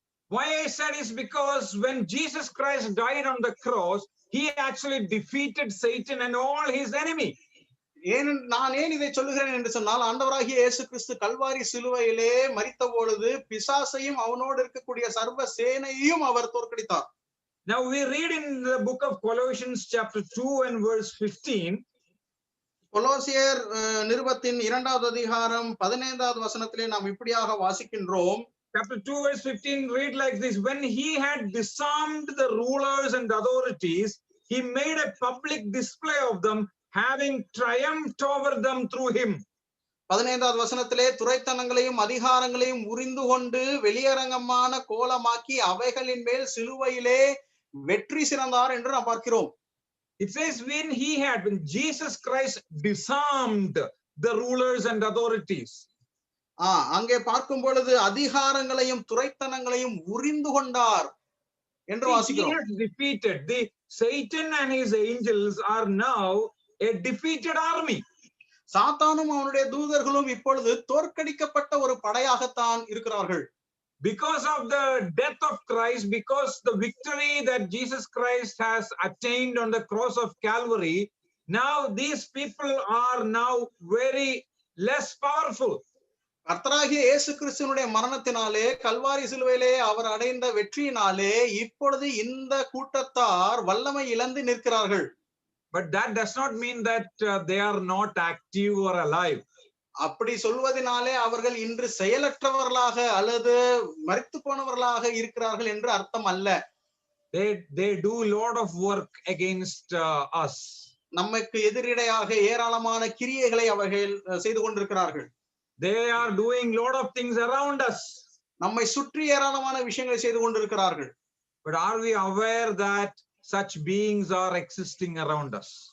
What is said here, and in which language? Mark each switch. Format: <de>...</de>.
<en>Why I said is because when Jesus Christ died on the cross, he actually defeated Satan and all his enemy.</en> <ta>நான் ஏன் இதை சொல்லுகிறேன் என்று சொன்னால், ஆண்டவராகிய இயேசு கிறிஸ்து கல்வாரி சிலுவையிலே மரித்த பொழுது பிசாசையும் அவனோடு இருக்கக்கூடிய சர்வ சேனையையும் அவர் தோற்கடித்தார்.</ta> <en>Now we read in the book of Colossians chapter 2 and verse 15.</en> <ta>கொலோசியர் நிருபத்தின் 2வது அதிகாரம் 15வது வசனத்திலே நாம் இப்படியாக வாசிக்கின்றோம்.</ta> <en>Chapter 2 verse 15 read like this: when he had disarmed the rulers and authorities, he made a public display of them, having triumphed over them through him.</en> <ta>15வது வசனத்திலே துரைத்தனங்களையும் அதிகாரங்களையும் உரிந்து கொண்டு வெளியரங்கமான கோலமாக்கி அவைகளின் மேல் சிலுவையிலே வெற்றி சிறந்தார் என்று நாம் பார்க்கிறோம்.</ta> <en>It says when Jesus Christ disarmed the rulers and authorities.</en> <ta>அங்கே பார்க்கும் பொழுது அதிகாரங்களையும் துரைத்தனங்களையும் உரிந்து கொண்டார் என்று வாசிக்கிறோம்.</ta> <en>He has defeated the Satan and his angels are now a defeated army.</en> <ta>சாத்தானும் அவனுடைய தூதர்களும் இப்பொழுது தோற்கடிக்கப்பட்ட ஒரு படையாகத்தான் இருக்கிறார்கள்.</ta> <en>Because of the death of Christ, because the victory that Jesus Christ has attained on the cross of Calvary, now these people are now very less powerful.</en> <ta>கர்த்தராகிய இயேசு கிறிஸ்துவினுடைய மரணத்தினாலே, கல்வாரி சிலுவையிலே அவர் அடைந்த வெற்றியினாலே இப்பொழுது இந்த கூட்டத்தார் வல்லமை இழந்து நிற்கிறார்கள்.</ta> <en>But that does not mean that they are not active or alive.</en> <ta>அப்படி சொல்வதனாலே அவர்கள் இன்று செயலற்றவர்களாக அல்லது மரித்து போனவர்களாக இருக்கிறார்கள் என்று அர்த்தம் அல்ல.</ta> <en>They do a lot of work against us.</en> <ta>நமக்கு எதிரிடையாக ஏராளமான கிரியைகளை அவர்கள் செய்து கொண்டிருக்கிறார்கள்.</ta> <en>They are doing lot of things around us.</en> <ta>நம்மை சுற்றி ஏராளமான விஷயங்களை செய்து கொண்டிருக்கிறார்கள்.</ta> <en>But are we aware that such beings are existing around us?</en>